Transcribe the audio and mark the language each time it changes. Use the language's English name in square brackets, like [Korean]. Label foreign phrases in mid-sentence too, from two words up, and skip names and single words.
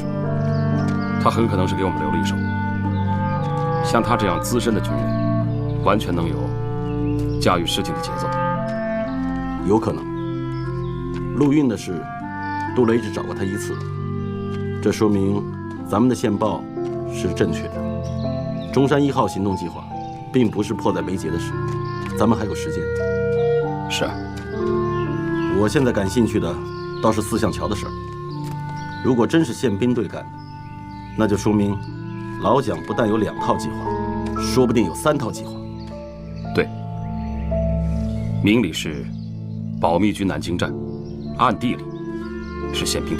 [Chinese] 他很可能是给我们留了一手。像他这样資深的军人，完全能有駕馭事情的節奏。有可能。陆运的事，杜雷只找过他1次，这说明咱们的线报是正确的。中山1号行动計劃並不是迫在眉睫的事，咱們還有時間。是啊。我現在感興趣的倒是四象橋的事兒。如果真是憲兵隊幹的，那就說明老蔣不但有2套計劃，說不定有3套計劃。對，明裡是保密軍南京站，暗地裡是憲兵隊。